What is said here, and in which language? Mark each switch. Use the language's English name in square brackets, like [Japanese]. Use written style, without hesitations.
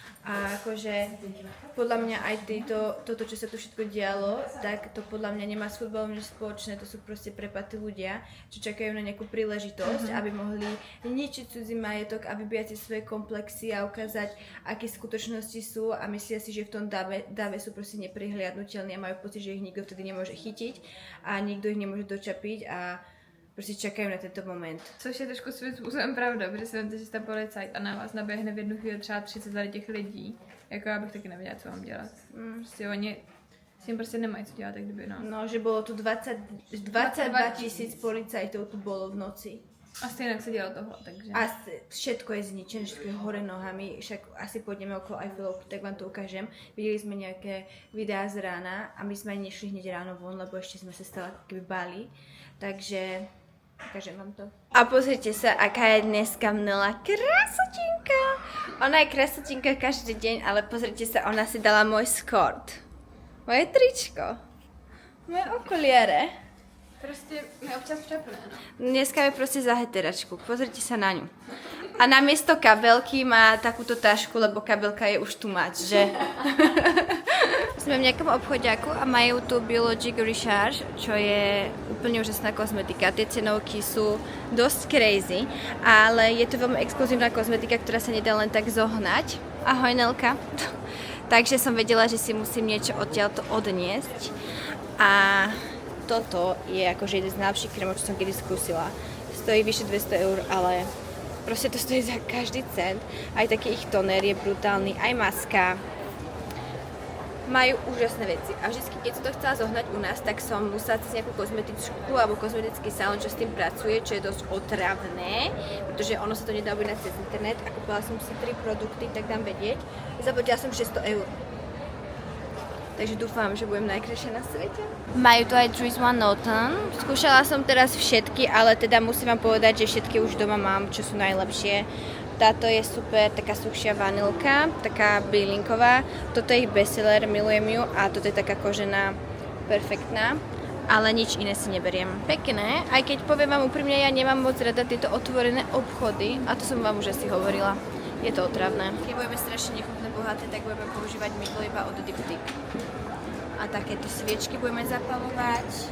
[Slovak] A akože podľa mňa aj toto, čo sa tu všetko dialo, tak to podľa mňa nemá s futbalom nič spoločné, to sú proste prepatí ľudia, čo čakajú na nejakú príležitosť, aby mohli ničiť cudzí majetok a vybíjať si svoje komplexy a ukázať, aké skutočnosti sú a myslia si, že v tom dave sú proste neprihliadnutelní a majú pocit, že ich nikto vtedy nemôže chytiť a nikto ich nemôže dočapiť a [Czech] prostě čekají [Slovak] na tento moment. [Czech] Což je trošku svým způsobem pravda, protože si vemte, že jste policajt a na vás naběhne v jednu chvíli třeba 30 tady těch lidí. Jako já bych taky nevěděla, co mám dělat. Prostě oni s tím prostě nemají co dělat, tak kdyby no. No, že bylo tu 22 tisíc policajtů tu bylo v noci. A stejně se dělalo tohle, takže. [Slovak] A všetko je zničené, všetko je hore nohami, však asi pôjdeme okolo Eiffelovky, tak vám to ukážem. Videli sme nejaké videá z rána a my sme ani nešli hneď ráno von, lebo ešte sme sa stále keby báli. Takže ukážem vám to. A pozrite sa, aká je dneska Nela krasotinka. Ona je krasotinka každý deň, ale pozrite sa, ona si dala môj skort. Moje tričko. Moje okuliare. [Czech] Proste my občas přepne, no. [Slovak] Dneska je proste za heteračku. Pozrite sa na ňu. A namiesto kabelky má takúto tašku, lebo kabelka je už tu mať, že? Sme v nejakom obchodiaku a majú tu Biologic Recharge, čo je úplne úžasná kozmetika. Tie cenovky sú dosť crazy, ale je to veľmi exkluzívna kozmetika, ktorá sa nedá len tak zohnať. Ahoj, Nelka. Takže som vedela, že si musím niečo odtiaľto odniesť. A toto je akože jeden z najlepších krémov, čo som kedy skúsila. Stojí vyše 200 €, ale proste to stojí za každý cent. Aj taký ich toner je brutálny, aj maska. Majú úžasné veci. A vždy, keď som to chcela zohnať u nás, tak som musela cez nejakú kozmetičku alebo kozmetický salón, čo s tým pracuje, čo je dosť otravné, pretože ono sa to nedá objednať cez internet. A kúpila som si 3 produkty, tak dám vedieť. Zaplatila som 600 €. Takže dúfam, že budem najkrajšia na svete. Majú tu aj Trees One Noten. Skúšala som teraz všetky, ale teda musím vám povedať, že všetky už doma mám, čo sú najlepšie. Táto je super, taká suchšia vanilka, taká bylinková. Toto je ich bestseller, milujem ju a toto je taká kožená, perfektná. Ale nič iné si neberiem. Pekné, aj keď poviem vám úprimne, ja nemám moc rada tieto otvorené obchody a to som vám už asi hovorila. Je to otravné. Keď budeme strašne nechutné bohaté, tak budeme používať mydlo iba od Diptyque. A takéto sviečky budeme zapalovať.